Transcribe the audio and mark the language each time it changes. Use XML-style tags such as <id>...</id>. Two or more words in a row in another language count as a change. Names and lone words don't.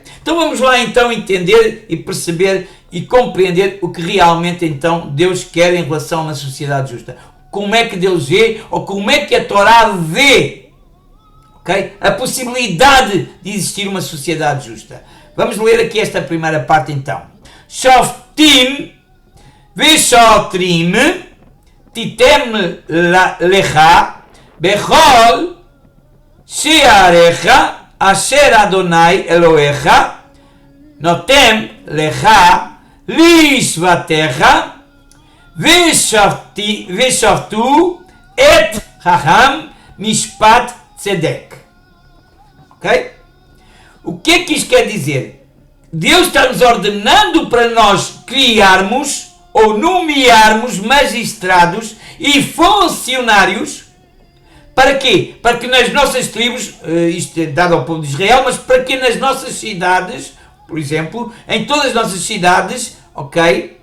<pt>Então vamos lá então entender e perceber e compreender o que realmente então Deus quer em relação a uma sociedade justa. Como é que Deus vê, ou como é que a Torá vê, ok? A possibilidade de existir uma sociedade justa. Vamos ler aqui esta primeira parte então.</pt> <he>שופטים שופטים ושוטרים תתן לך בכל שעריך אשר אדוני אלוהיך נותן לך לשבטיך ושפטו את חכם משפט צדק.</he> <pt>Ok? O que é que isto quer dizer? Deus está-nos ordenando para nós criarmos ou nomearmos magistrados e funcionários. Para quê? Para que nas nossas tribos, isto é dado ao povo de Israel, mas para que nas nossas cidades, por exemplo, em todas as nossas cidades, ok?</pt>